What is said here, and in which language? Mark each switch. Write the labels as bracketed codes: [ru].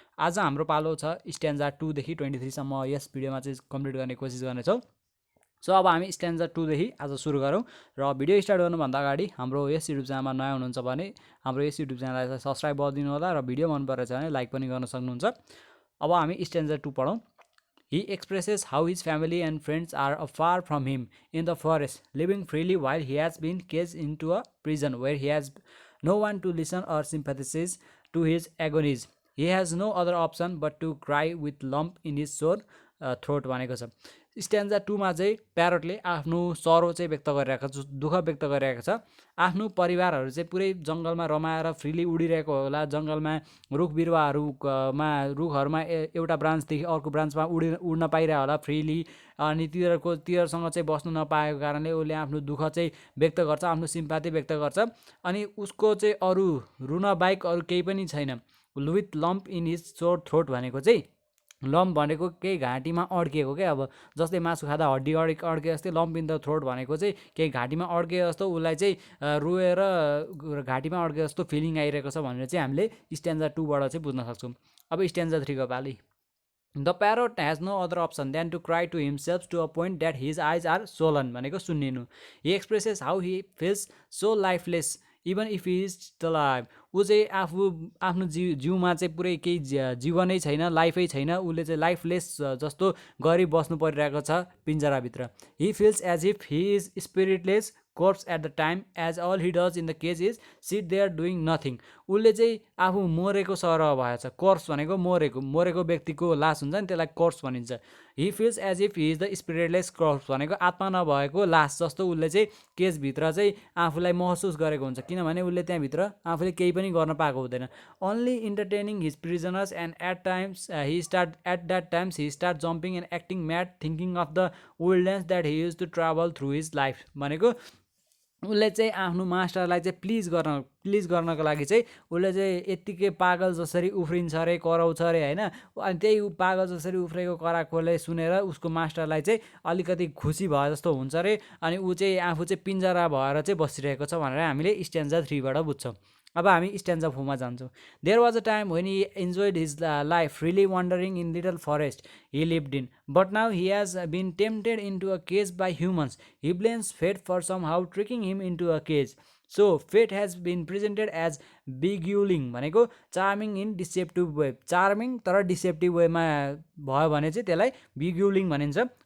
[ne] आज हाम्रो पालो छ स्ट्यान्जा 2 देखि 23 सम्म यस भिडियोमा चाहिँ कम्प्लिट गर्ने कोसिस गर्नेछौँ। सो अब हामी स्ट्यान्जा 2 देखि आज सुरु गरौँ। र भिडियो स्टार्ट गर्नुभन्दा अगाडि हाम्रो यस युट्युब च्यानलमा नयाँ हुनुहुन्छ भने हाम्रो यस युट्युब च्यानललाई सब्सक्राइब गरिदिनु होला र भिडियो मन परेछ भने लाइक पनि गर्न सक्नुहुन्छ। अब हामी स्ट्यान्जा 2 पढौँ। [en] He expresses how his family and friends are far from him in the forest, living freely while he has been caged into a prison where he has no one to listen or sympathize to his agonies. He has no other option but to cry with lump in his sore throat [ne] भनेको छ। स्ट्यान्जा 2 मा चाहिँ प्यारोटले आफ्नो सरो चाहिँ व्यक्त गरिरहेको छ, दुःख व्यक्त गरिरहेको छ। आफ्नो परिवारहरू चाहिँ पुरै जङ्गलमा रमाएर फ्रीली उडिरहेको होला, जङ्गलमा रुख बिरुवाहरूमा रुखहरूमा एउटा ब्रान्चदेखि अर्को ब्रान्चमा उड्न पाइरहेको होला फ्रीली, अनि तिनीहरूसँग चाहिँ बस्नु नपाएको कारणले उसले आफ्नो दुःख चाहिँ व्यक्त गर्छ, आफ्नो सिम्पाथी व्यक्त गर्छ। अनि उसको चाहिँ अरू रुन बाहेक अरू केही पनि छैन। [en] with lump in his sore throat [ne] भनेको चाहिँ लम्प भनेको केही घाँटीमा अड्किएको क्या, अब जस्तै मासु खाँदा हड्डी अड्के जस्तै [en] lump in the throat [ne] भनेको चाहिँ केही घाँटीमा अड्के जस्तो उसलाई चाहिँ रोएर घाँटीमा अड्के जस्तो फिलिङ आइरहेको छ भनेर चाहिँ हामीले स्ट्यान्जा 2 बाट चाहिँ बुझ्न सक्छौँ। अब स्ट्यान्जा 3 को पाली। [en] The parrot has no other option than to cry to himself to a point that his eyes are swollen [ne] भनेको सुन्निनु। [en] He expresses how he feels so lifeless even if he is still alive। [ne] ऊ चाहिँ आफ्नो जिउमा चाहिँ पुरै केही जीवनै छैन, लाइफै छैन, उसले चाहिँ लाइफलेस जस्तो गरी बस्नु परिरहेको छ पिन्जराभित्र। [en] He feels as if he is spiritless corpse at the time as all he does in the cage is sit there doing nothing। [ne] उसले चाहिँ आफू मरेको सरह भएछ। कोर्प्स भनेको मरेको व्यक्तिको लास हुन्छ नि, त्यसलाई कोर्प्स भनिन्छ। [en] He feels as if he is the spiritless corpse [ne] भनेको आत्मा नभएको लास जस्तो उसले चाहिँ केजभित्र चाहिँ आफूलाई महसुस गरेको हुन्छ, किनभने उसले त्यहाँभित्र आफूले केही पनि गर्न पाएको हुँदैन। [en] Only entertaining his prisoners and at that times he start jumping and acting mad thinking of the wilderness that he used to travel through his life [ne] भनेको उसले चाहिँ आफ्नो मास्टरलाई चाहिँ प्लिज गर्नको लागि चाहिँ उसले चाहिँ यत्तिकै पागल जसरी उफ्रिन्छ अरे, कराउँछ अरे होइन। अनि त्यही पागल जसरी उफ्रेको कराएकोले सुनेर उसको मास्टरलाई चाहिँ अलिकति खुसी भए जस्तो हुन्छ अरे, अनि ऊ चाहिँ आफू चाहिँ पिन्जरा भएर चाहिँ बसिरहेको छ भनेर हामीले स्ट्यान्जा 3 बाट बुझ्छौँ। अब हामी स्ट्यान्जा 4 मा जान्छौँ। [en] There was a time when he enjoyed his life freely wandering in little forest he lived in, but now he has been tempted into a cage by humans. He blames fate for somehow tricking him into a cage. So fate has been presented as beguiling [ne] भनेको [en] Charming in deceptive way. [ne] Charming तर डिसेप्टिभ वेमा भयो भने चाहिँ त्यसलाई beguiling भनिन्छ।